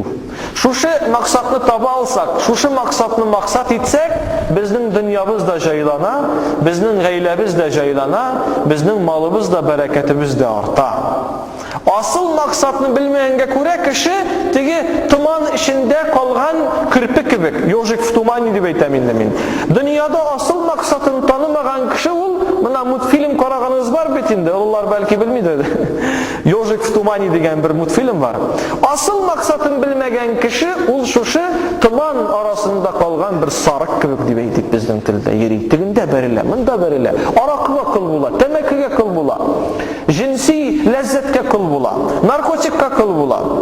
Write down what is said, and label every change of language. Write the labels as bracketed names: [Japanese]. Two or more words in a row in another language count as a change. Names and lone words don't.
[Tatar] Шушы максатны таба алсак, шушы максатны максат итсәк, безнең дөньябыз да җайлана, безнең гаиләбез дә җайлана, безнең малыбыз да, бәрәкәтебез дә арта. Асыл максатны белмәгәнгә күрә кеше теге туман эчендә калган кирпе кебек, ежик в тумане дип әйтәм инде мин. Дөньяда асыл максатын танымаган кеше ул, менә мультфильм караганыз бар бит инде, уллар бәлки белмидер. Ежик в тумане дигән бер мультфильм бар. Асыл максатын белмәгән кеше ул шушы туман арасында калган бер сарык кебек дип әйтик безнең телдә. Йөри, тегендә бәрелә, монда бәрелә. Аракыга кыл була, тәмәкегә кыл була. Jinsi ләззәткә кыл була, наркотикка кыл була.